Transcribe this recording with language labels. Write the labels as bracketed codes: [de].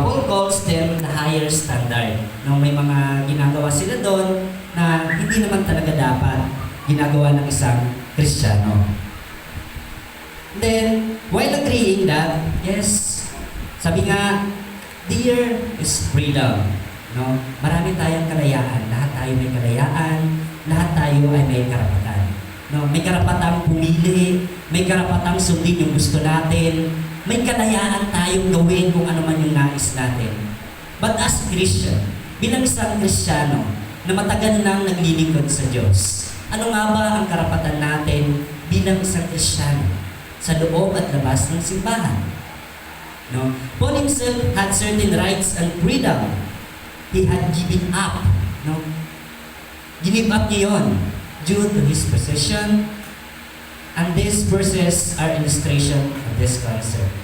[en] Paul calls them the higher standard. [tl] No, may mga ginagawa sila doon na hindi naman talaga dapat ginagawa ng isang Kristiyano. [en] Then, while agreeing that, yes, [tl] sabi nga, [en] there is freedom. [tl] No? Marami tayong kalayaan. Lahat tayo may kalayaan. Lahat tayo ay may karapatan. No? May karapatang pumili. May karapatang sundin yung gusto natin. May kalayaan tayong gawin kung ano man yung nais natin. [en] But as Christian, [tl] bilang isang Kristiyano na matagal nang naglilingkod sa Diyos, ano nga ba ang karapatan natin bilang isang Kristiyano sa loob at labas ng simbahan? No? [en] Paul himself had certain rights and freedom. He had given up. No? Give up [tl] niya yun [en] due to his position. And these verses are illustration of this concept.